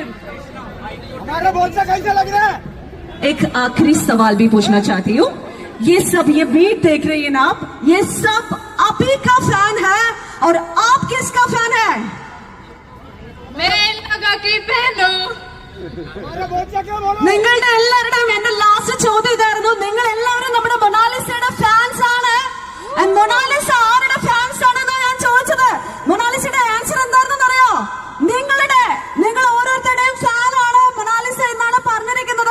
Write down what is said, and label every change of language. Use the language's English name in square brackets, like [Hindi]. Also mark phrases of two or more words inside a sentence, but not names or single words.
[Hindi] हमारा बोलना कैसा लग रहा है? एक आखिरी सवाल भी पूछना चाहती हूँ, ये बीट देख रही है ना आप, ये सब आप ही का फैन है और आप किसका फैन है? मैं इन लोगों की फैन हूँ। [Malayalam] നിങ്ങളുടെ എല്ലാവരുടെയും എന്റെ ലാസ്റ്റ് ചോദ്യം ഇതായിരുന്നു, നിങ്ങൾ എല്ലാവരും നമ്മുടെ മൊണാലിസയുടെ ഫാൻസ് ആണ്. മൊണാലിസ ആരുടെ ഫാൻസ് ആണെന്ന് ഞാൻ ചോദിച്ചത്. മൊണാലിസയുടെ ആൻസർ എന്താണെന്ന് അറിയോ? നിങ്ങൾ ഓരോരുത്തരുടെയും ഫാൻ ആണ് മൊണാലിസ എന്നാണ് പറഞ്ഞിരിക്കുന്നത്.